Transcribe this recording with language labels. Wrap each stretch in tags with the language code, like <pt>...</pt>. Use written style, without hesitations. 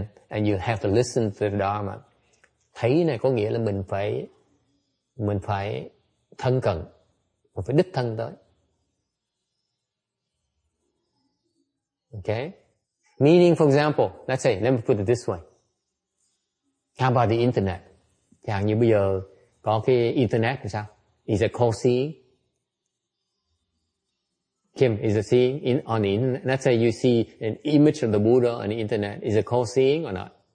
<en>And you have to listen to the Dharma.</en> <vi>Thấy này có nghĩa là mình phải thân cận, mình phải đích thân tới.</vi> <en>Okay? Meaning, for example, let's say, let me put it this way. How about the internet?</en> <vi>Chẳng như bây giờ có cái internet thì sao?</vi> <en>Is it called seeing? Kim, is it seeing on the internet? Let's say you see an image of the Buddha on the internet. Is it called seeing or not?</en>